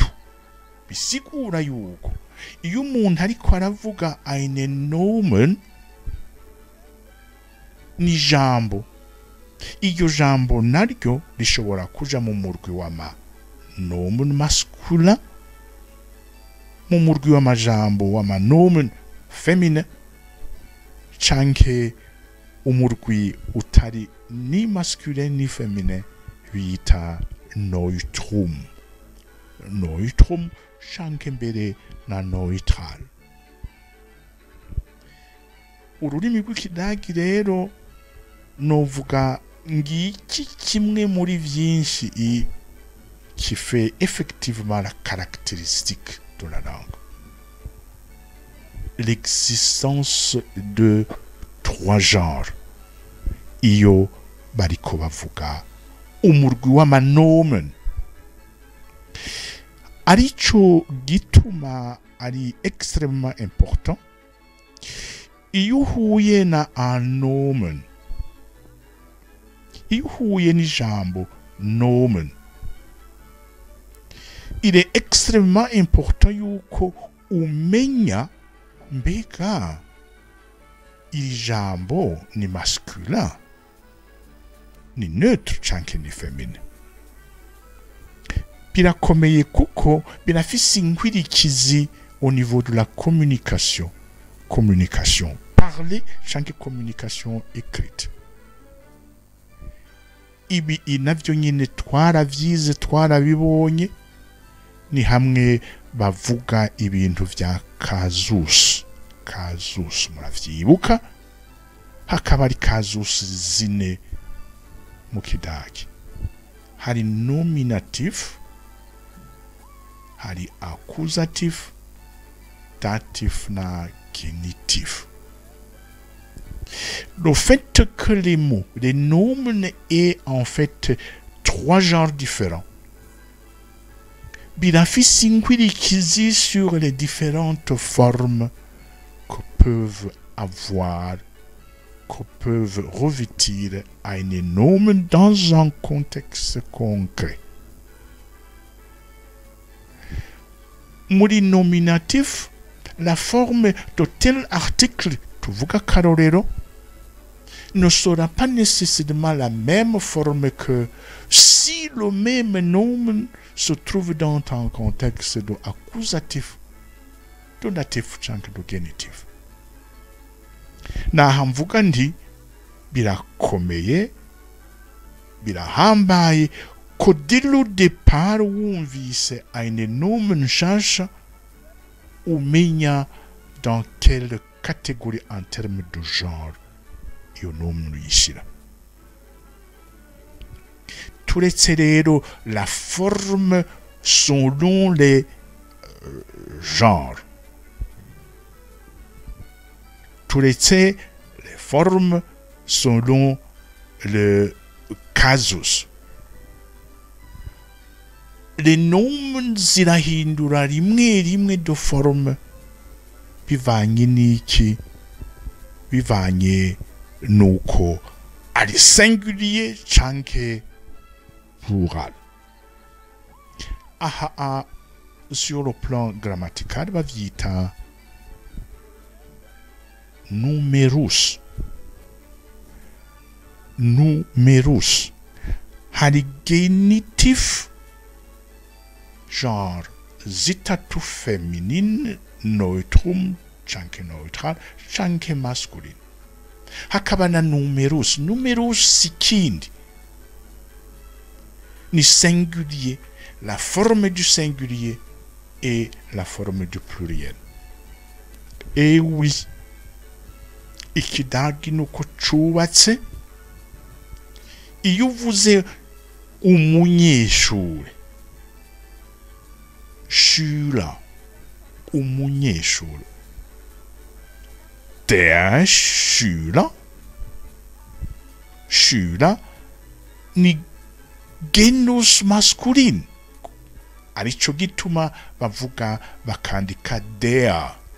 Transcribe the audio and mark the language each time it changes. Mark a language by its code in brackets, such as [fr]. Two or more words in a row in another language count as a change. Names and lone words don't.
[rn] Bisigura yuko iyo umuntu ariko aravuga [de] eine Nomen [rn] ni jambo, iryo jambo naryo rishobora kuja mu murwi w'ama nomen masculin, mu murwi w'amajambo w'ama nomen féminin, canke umurwi utari ni masculin ni féminin bita neutrum. Neutrum canke mbere na neutral. Ururimi rw'ikidagi rero novuga ngiki kimwe muri vyinshi [fr] qui fait effectivement la caractéristique de la langue. L'existence de trois genres. [rn] Iyo bariko bavuga umurwi w'amanomen. Arico gituma ari extrêmement important. Iyo uhuye na un nomen, iyo uhuye n'ijambo nomen, [fr] il est extrêmement important [rn] yuko umenya mbega iri jambo ni masculin, ni neutre canke ni féminin. Birakomeye kuko birafise inkwirikizi [fr] au niveau de la communication. Communication parlée canke communication écrite. [rn] Ibi navyo nyine twaravyize twarabibonye, ni hamwe bavuga ibintu vya kazus. Kazus muravyibuka, hakaba ari kazus zine mu kidagi. Hari nominatif, hari accusatif, datif na genitif. [fr] Le fait que les mots, les nomen aient en fait trois genres différents, [rn] birafise inkwirikizi [fr] sur les différentes formes que peuvent avoir, que peuvent revêtir un nomen dans un contexte concret. Muri nominatif, la forme de tel article, [rn] tuvuga karorero, [fr] ne sera pas nécessairement la même forme que si le même nomen se trouve dans un contexte de accusatif, de datif canke de genitif. [rn] Naha mvuga nti birakomeye, birahambaye ko [fr] dès le départ [rn] wumvise [de] eine nomen [rn] nshasha umenya [fr] dans quelle catégorie en termes de genre [rn] iyo nomen uyishira. Turetse rero [fr] la forme selon les genres, [rn] turetse [fr] les formes selon le casus, [rn] les nomen zirahindura rimwe rimwe de forme bivanye n'iki, bivanye nuko ari singulier canke plural. [fr] Aha, sur le plan grammatical bavyita numerus. Numerus. [rn] Hari genitif, genre zitatu féminine, neutrum canke neutral canke masculine. Hakaba na numerus. Numerus si kindi ni singulier, [fr] la forme du singulier et la forme du pluriel. Et oui, [rn] ikidagi nuko cubatse. Iyo uvuze umunyeshure, Schüler, umunyeshure, [de] der Schüler, [rn] Schüler ni genus masculine, arico gituma bavuga bakandika der.